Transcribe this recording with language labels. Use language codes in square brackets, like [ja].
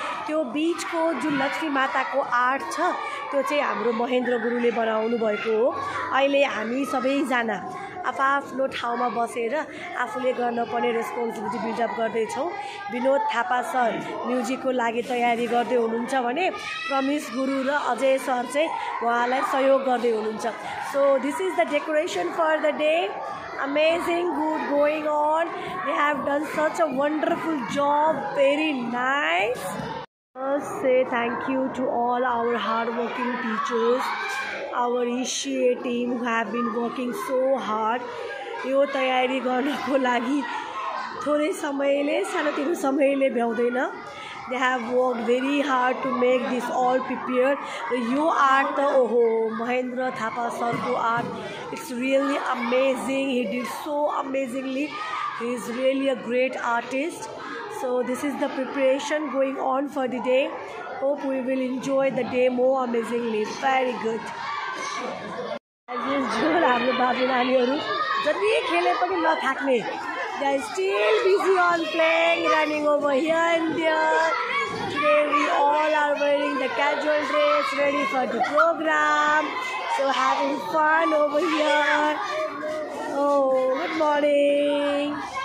[ne] त्यो बीचको जुन लक्ष्मी माताको आर्ट छ त्यो चाहिँ हाम्रो महेन्द्र गुरुले बनाउनु भएको हो। अहिले हामी सबैजना आफ्नो ठाउँमा बसेर आफूले गर्नुपर्ने रेस्पोन्सिबिलिटी बिल्डअप गर्दैछौँ। विनोद थापा सर म्युजिकको लागि तयारी गर्दै हुनुहुन्छ भने प्रमिस गुरु र अजय सर चाहिँ उहाँलाई सहयोग गर्दै हुनुहुन्छ। [en] So this is the decoration for the day. Amazing, good going on. They have done such a wonderful job. Very nice. Say thank you to all our hardworking teachers, our ECA team who have been working so hard. [ne] यो तयारी गर्नको लागि थोरै समयले, सानोतिनो समयले भ्याउँदैन। [en] They have worked very hard to make this all prepared. [ne] यो आर्ट त ओहो, महेन्द्र थापा सरको art, [en] it's really amazing. He did so amazingly. He is really a great artist. So this is the preparation going on for the day. Hope we will enjoy the day more amazingly. Very good. As usual, [ne] हाम्रो बाबु नानीहरू जति खेले पनि नथाक्ने। [en] They are still busy on playing, running over here and there. Today we all are wearing the casual dress, ready for the program. So having fun over here. Oh, good morning.